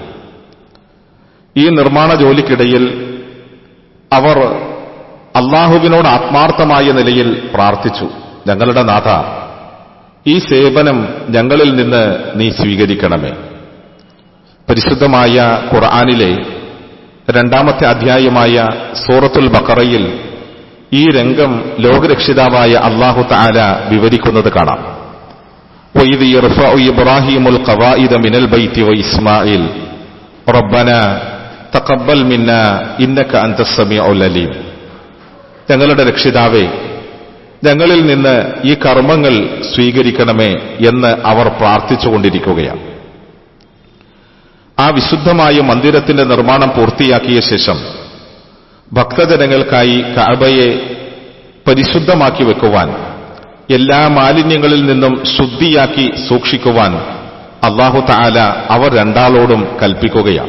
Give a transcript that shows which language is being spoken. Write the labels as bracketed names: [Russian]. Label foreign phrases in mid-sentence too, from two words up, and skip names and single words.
[Malayalam] ഈ നിർമ്മാണ ജോലിക്കിടയിൽ അവർ അള്ളാഹുവിനോട് ആത്മാർത്ഥമായ നിലയിൽ പ്രാർത്ഥിച്ചു, ഞങ്ങളുടെ നാഥ, ഈ സേവനം ഞങ്ങളിൽ നിന്ന് നീ സ്വീകരിക്കണമേ. പരിശുദ്ധമായ ഖുർആനിലെ 2-ാമത്തെ അധ്യായമായ സൂറത്തുൽ ബഖറയിൽ ഈ രംഗം ലോകരക്ഷിതാവായ [Arabic] الله تعالى [Malayalam] വിവരിക്കുന്നത് കാണാം. [Arabic] وَإِذْ يَرْفَعُ إِبْرَاهِيمُ الْقَوَاعِدَ مِنَ الْبَيْتِ وَإِسْمَاعِيلُ رَبَّنَا تَقَبَّلْ مِنَّا إِنَّكَ أَنْتَ السَّمِيعُ الْعَلِيمُ. [Malayalam] ഞങ്ങളുടെ രക്ഷിതാവേ, ഞങ്ങളിൽ നിന്ന് ഈ കർമ്മങ്ങൾ സ്വീകരിക്കണമേ എന്ന് അവർ പ്രാർത്ഥിച്ചുകൊണ്ടിരിക്കുകയാണ്. ആ വിശുദ്ധമായ മന്ദിരത്തിന്റെ നിർമ്മാണം പൂർത്തിയാക്കിയ ശേഷം ഭക്തജനങ്ങൾക്കായി കഅബയെ പരിശുദ്ധമാക്കി വെക്കുവാൻ, എല്ലാ മാലിന്യങ്ങളിൽ നിന്നും ശുദ്ധിയാക്കി സൂക്ഷിക്കുവാൻ [Arabic] الله تعالى [Malayalam] അവർ രണ്ടാളോടും കൽപ്പിക്കുകയാണ്.